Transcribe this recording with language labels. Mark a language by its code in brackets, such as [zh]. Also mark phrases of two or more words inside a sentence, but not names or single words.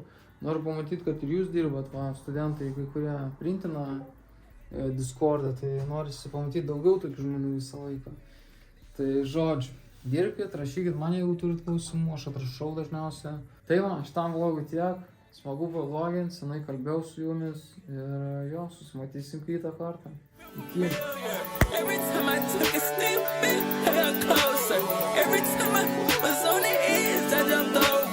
[lt] Noriu pamatyti, kad ir jūs dirbat, va, studentai, kai kurie printina Discord'ą, tai norisi pamatyti daugiau tokių žmonių visą laiką. Tai žodžiu, dirbkit, rašykit man, jeigu turit klausimų, aš atrašau dažniausiai. Tai va, šitam vlogui tiek, smagu pavlogint, senai kalbėjau su jumis ir jo, susimatysim kitą kartą. Iki. [en] Every time I took a snippet, I got closer. Every time I was on the edge, I jumped